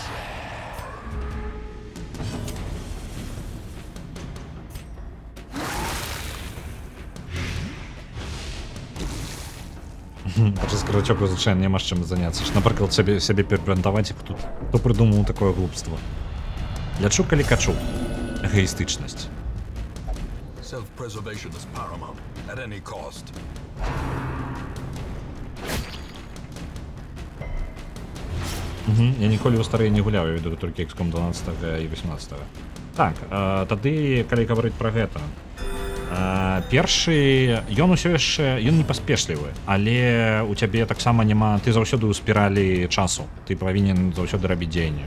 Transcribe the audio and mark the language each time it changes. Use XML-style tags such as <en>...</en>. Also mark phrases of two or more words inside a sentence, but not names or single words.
<be>З карачоку, звычайна, няма з чым заняцца. Напрыклад, сябе перабрандаваць, як тут. Хто прыдумаў такое глупства? Лячу, калі качу. Эгоістычнасць.</be> <en>Self-preservation is paramount at any cost.</en> <be>Я ніколі ў старыя не гуляў, я веду толькі XCOM 12 і 18. Так, тады, калі гаварыць пра гэта, першы, ён усё яшчэ, ён не паспешлівы, але у цябе таксама няма, ты заўсёды ў спіралі часу, ты павінен заўсёды рабіць дзеянне.</be>